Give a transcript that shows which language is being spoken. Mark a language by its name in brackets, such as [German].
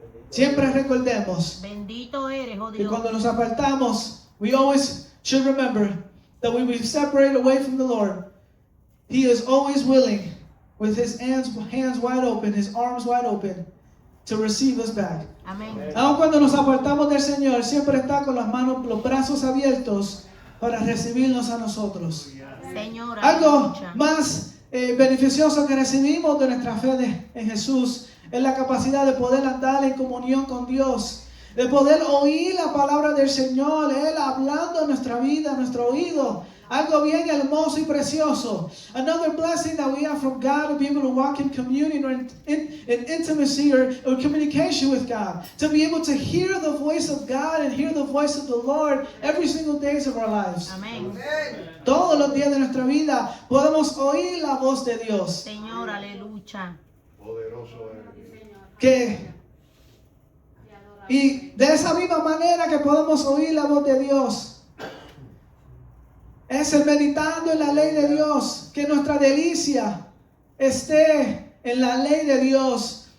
[Spanish] Siempre recordemos Bendito eres, oh que Dios. cuando nos apartamos, [English] we always should remember that when we separate away from the Lord, He is always willing, with His hands wide open, His arms wide open, to receive us back. [Spanish] Amén. Aun cuando nos apartamos del Señor, siempre está con las manos, los brazos abiertos para recibirnos a nosotros. Señor, Algo aleluya. más beneficioso que recibimos de nuestra fe en Jesús es la capacidad de poder andar en comunión con Dios, de poder oír la palabra del Señor, Él hablando en nuestra vida, en nuestro oído. Algo bien hermoso y precioso. [English] Another blessing that we have from God to be able to walk in communion or in intimacy or communication with God. To be able to hear the voice of God and hear the voice of the Lord every single days of our lives. [Spanish] Amén. Todos los días de nuestra vida podemos oír la voz de Dios. Señor, aleluya. Poderoso eres. Y de esa misma manera que podemos oír la voz de Dios, es el meditando en la ley de Dios, que nuestra delicia esté en la ley de Dios.